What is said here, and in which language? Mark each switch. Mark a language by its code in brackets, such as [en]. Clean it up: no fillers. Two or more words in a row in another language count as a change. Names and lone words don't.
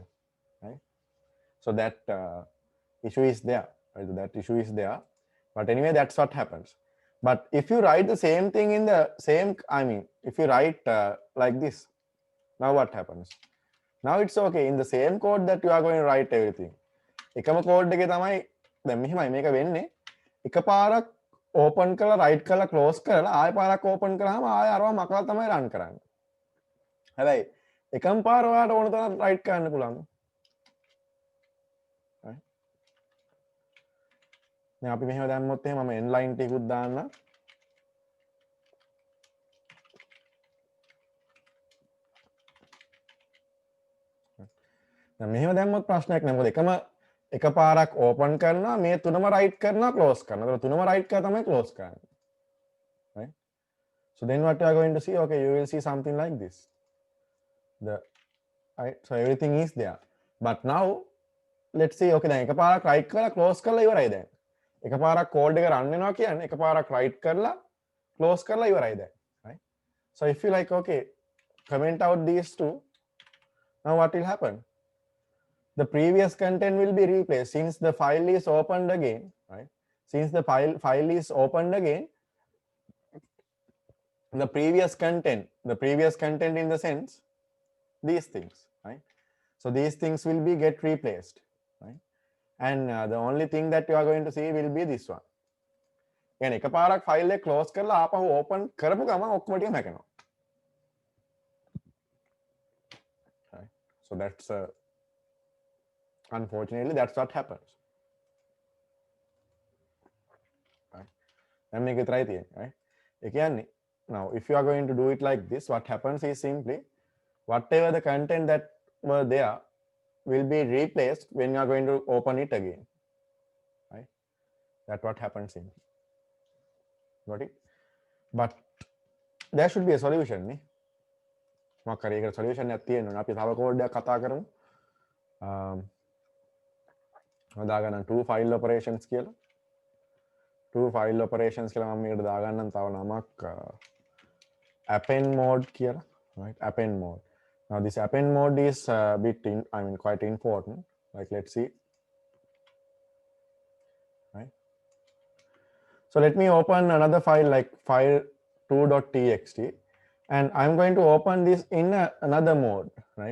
[en] Right? So that issue is there. Right? That issue is there. But anyway, that's what happens. But if you write the same thing in the same, I mean, if you write like this, now what happens? Now it's okay. In the same code that you are going to write everything. [si] එකම code එකේ තමයි දැන් මෙහෙමයි මේක වෙන්නේ. එකපාරක් open කරලා write කරලා close කරලා ආයෙ පාරක් open කරාම ආයෙ අරව මකලා තමයි run කරන්නේ. හැබැයි එකම පාර ඔයාලට ඕන තරම් write කරන්න පුළුවන්. දැන් අපි මෙහෙම දැම්මොත් එහෙම මම [en] end line [si] ටිකුත් දාන්න. දැන් මෙහෙම දැම්මොත් ප්‍රශ්නයක් නෑ. මොකද එකපාරක් open කරනවා මේ තුනම write කරනවා close කරනවා. ඒක තුනම write කරලා තමයි close කරන්නේ. [en] Right? So then what you are going to see, okay, you will see something like this. Right? So everything is there. But now let's see, [si] okay, දැන් එකපාරක් write කරලා close කරලා ඉවරයි දැන්. එකපාරක් code එක run වෙනවා කියන්නේ එකපාරක් write කරලා close කරලා ඉවරයි දැන්. [en] Right? So if you like, okay, comment out these two, now what will happen? The previous content will be replaced since the file is opened again, right? Since the file is opened again, the previous content in the sense, these things, right? So these things will be get replaced, right? And the only thing that you are going to see will be this one. [si] يعني එකපාරක් file එක close කරලා ආපහු open කරපු ගමන් ඔක්කොම ටික මැකෙනවා. [en] Right? So that's unfortunately that's what happens. Right? [si] දැන් මේක විතරයි තියෙන්නේ, right? ඒ කියන්නේ [en] now if you are going to do it like this, what happens is simply whatever the content that were there will be replaced when you are going to open it again, right? That's what happens in. Got it? But there should be a solution නේ. [si] මොකක් හරි ඒකට solution එකක් තියෙනවා. අපි තව code එකක් කතා කරමු. දාගන්න [en] two file operations [si] කියලා. [en] two file operations [si] කියලා මම මේකට දාගන්නම් තව නමක් [en] append mode [si] කියලා, [en] right? Append mode. Now this append mode is quite important. Like let's see. Right? So let me open another file like file2.txt and I'm going to open this in another mode, right?